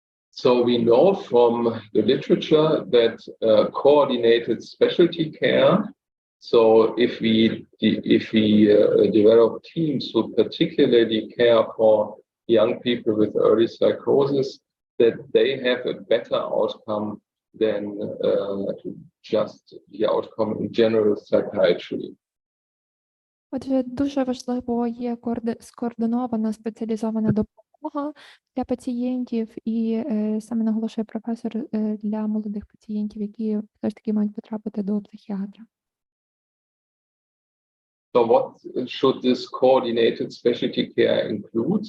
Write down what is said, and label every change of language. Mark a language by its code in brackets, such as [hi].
[en] So we know from the literature that coordinated specialty care, so if we develop teams who particularly care for young people with early psychosis, that they have a better outcome than just the outcome in general psychiatry. [uk] Отже, дуже важливо є скоординована спеціалізована допомога для пацієнтів, і саме наголошує професор для молодих пацієнтів, які все ж таки мають потрапити до психіатра. [en] So what should this coordinated specialty care include?